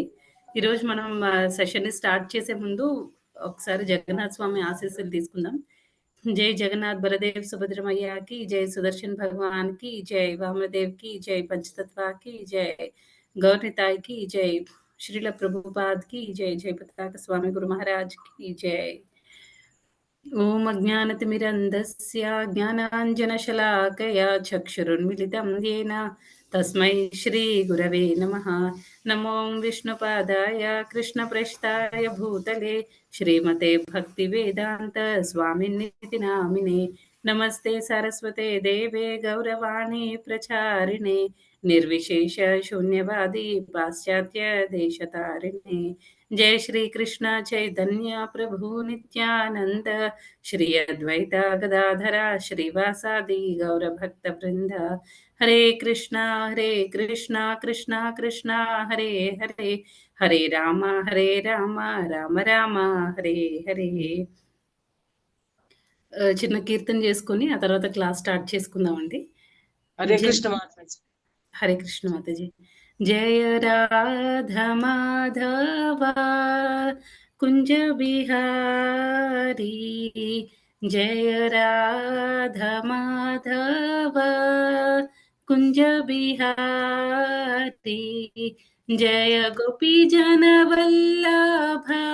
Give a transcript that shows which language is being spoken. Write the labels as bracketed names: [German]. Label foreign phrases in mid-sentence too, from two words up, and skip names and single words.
[Telugu] ఈరోజు మనం సెషన్‌ని స్టార్ట్ చేసే ముందు ఒకసారి జగన్నాథ స్వామి ఆశీస్సులు తీసుకుందాం. జై జగన్నాథ్ బలదేవ్ సుభద్రమయ్యకి, జై సుదర్శన్ భగవాన్‌కి, జై వామదేవ్‌కి, జై పంచతత్వాకి, జై గౌరనితాయికి, జై శ్రీల ప్రభుపాద్‌కి, జై జై పతాక స్వామి గురు మహారాజ్‌కి జై. [Sanskrit] ॐ अज्ञानतिमिरन्धस्य ज्ञानाञ्जनशलाकया चक्षुरुन्मिलितं येन तस्मै श्रीगुरवे नमः। नमो विष्णुपादाय कृष्णप्रेष्ठाय भूतले श्रीमते भक्तिवेदान्त स्वामिनिति नामिने। नमस्ते सरस्वते देवे गौरवाणी प्रचारिणे निर्विशेष शून्यवादी पाश्चात्य देशतारिणे। जय श्री कृष्ण चैतन्य प्रभु नित्यानंद श्री अद्वैत गदाधरा श्रीवासादि गौर भक्त वृंद। हरे कृष्णा कृष्णा कृष्णा हरे हरे, हरे राम राम राम हरे हरे. [Telugu] చిన్న కీర్తన చేసుకొని ఆ తర్వాత క్లాస్ స్టార్ట్ చేసుకుందామండి. హరే కృష్ణ మాతాజీ. హరే కృష్ణ మాతాజీ. [Hindi] जय राधा माधव कुंज बिहारी, जय राधा माधव कुंज बिहारी, जय गोपी जन वल्लभ